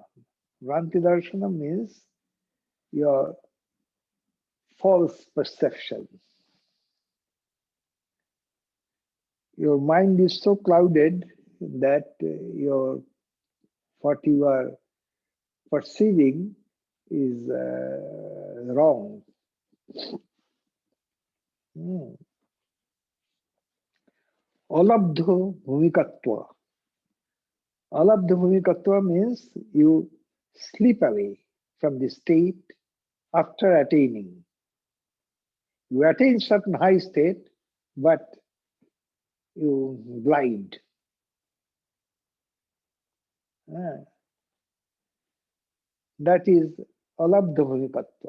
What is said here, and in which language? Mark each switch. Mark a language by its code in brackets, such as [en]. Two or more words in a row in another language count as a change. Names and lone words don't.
[sa] भ्रान्ति दर्शन [en] means your false perception. Your mind is so clouded that what you are perceiving is wrong. [sa] अलब्धो भूमिकत्व. अलब्ध भूमिकत्व [en] means you slip away from the state after attaining. You attain certain high state, but you glide. That is [sa] अलब्ध भूमिकत्व.